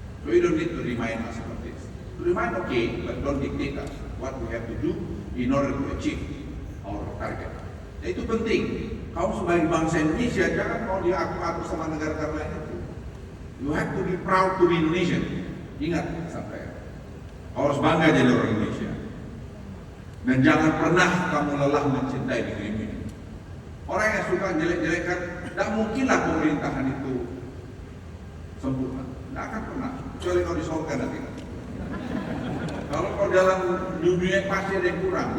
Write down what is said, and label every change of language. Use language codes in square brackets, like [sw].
[en] So you don't need to remind us about this. To remind, okay, but don't dictate us what we have to do in order to achieve our target. [id] Ya, itu penting. Kamu sebagai bangsa Indonesia jangan mau diaku-aku sama negara-negara lain itu. [en] You have to be proud to be Indonesian. [id] Ingat sampai. Kau harus bangga jadi orang Indonesia. Dan jangan pernah kamu lelah mencintai negerimu ini. Orang yang suka jelek-jelekan, tidak mungkinlah pemerintahan itu sempurna. Tidak akan pernah. Kecuali kau disolkan nanti. Kalau kau dalam dunia pasti ada yang kurang.